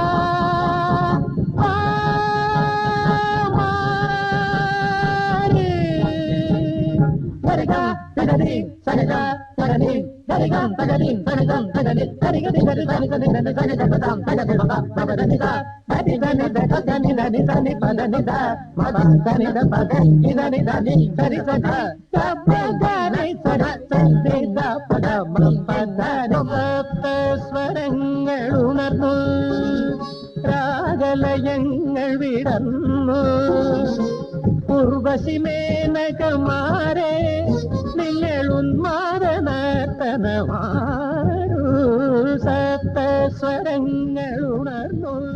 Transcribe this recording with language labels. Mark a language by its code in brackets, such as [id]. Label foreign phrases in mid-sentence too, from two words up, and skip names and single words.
[ml] ఆ మా రి గరి గ ని ద ని స గ గ స గ ని గరి గ స గ ని స గ గ స గ ని గరి గ ని గరి ద ని ద ని ద ని స గ గ ద స గ ని ప ప ద ని ద ని ద ని ద ద ని ద ని ద ని ప ద ని ద మ ప ద ని ద പ ద നി ద നി ద നി സ രി സ ധ സ പ ധ നി സ ധ സ നി ധ പ ധ മ പ ധ നി സപ്ത സ്വരങ്ങളുണർന്നു രാഗലയങ്ങൾ വിടർന്നു ഉർവശി മേനകമാരെ നിങ്ങൾ ഉന്മാദനർത്തനമാരു സപ്ത സ്വരങ്ങളുണർന്നു.